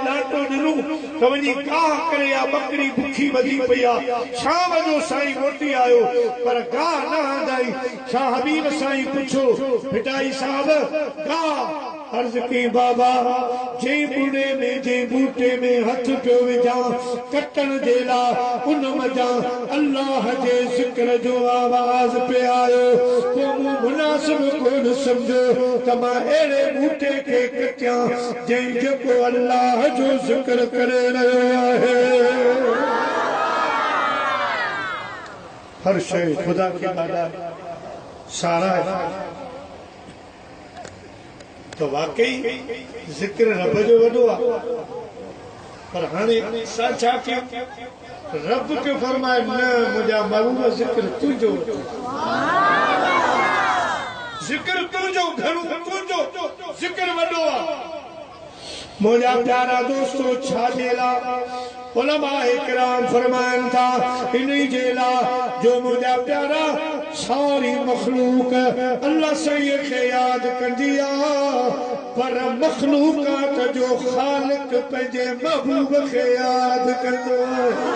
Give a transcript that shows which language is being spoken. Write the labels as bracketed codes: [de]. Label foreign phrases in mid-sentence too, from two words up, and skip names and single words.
[sd] डांटो ॾिनो त वञी गाह करे या बकरी भुखी वधी पई आहे शाम जो साईं मोटी आयो पर गाह न हंदाई शाह हबीब साईं पुछो बेटाई साहब गाह अर्ज की बाबा जे बुढ़े में जे बूटे में हथ पियो विझा कटन जेला उन मजा अल्लाह जे जिक्र जो आवाज पे आयो तो मुनासिब कोन समझो त मां अहिड़े बूटे खे कटिया जंहिं जेको अल्लाह जो जिक्र करे रहियो आहे। हर शइ खुदा खे ॾाढा सारा है तो वाकई जिक्र रब जो वॾो आहे पर हाणे असां छा कयूं रब खे फरमाए न मुंहिंजा महबूब जिक्र तुंहिंजो जिक्र तुंहिंजो घणो तुंहिंजो जिक्र वॾो आहे। मुंहिंजा प्यारा दोस्तो छा जेला उलमाए किराम फरमाइनि था इन्ही जेला जो मुंहिंजा प्यारा सारी मखलूक अल्लाह सही खे याद कंदी आहे पर मखलूकात जो ख़ालिक पंहिंजे महबूब खे याद कंदो आहे।